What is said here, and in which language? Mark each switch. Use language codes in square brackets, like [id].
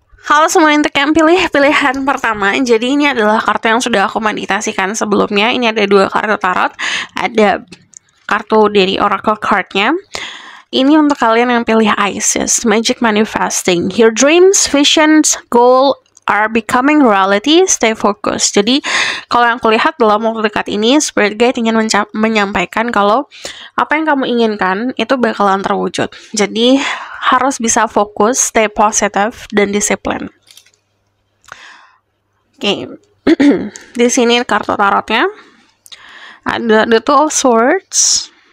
[id] Halo semua, untuk yang pilih pilihan pertama, jadi ini adalah kartu yang sudah aku meditasikan sebelumnya. Ini ada 2 kartu tarot, ada kartu dari Oracle card-nya. Ini untuk kalian yang pilih Isis, Magic Manifesting. [en] Your dreams, visions, goal are becoming reality. Stay focused. [id] Jadi, kalau yang aku lihat dalam waktu dekat ini, Spirit Guide ingin menyampaikan kalau apa yang kamu inginkan itu bakalan terwujud. Jadi, harus bisa fokus, [en] stay positive, [id] dan disiplin. Oke. Di sini kartu tarotnya. Ada the Two of Swords.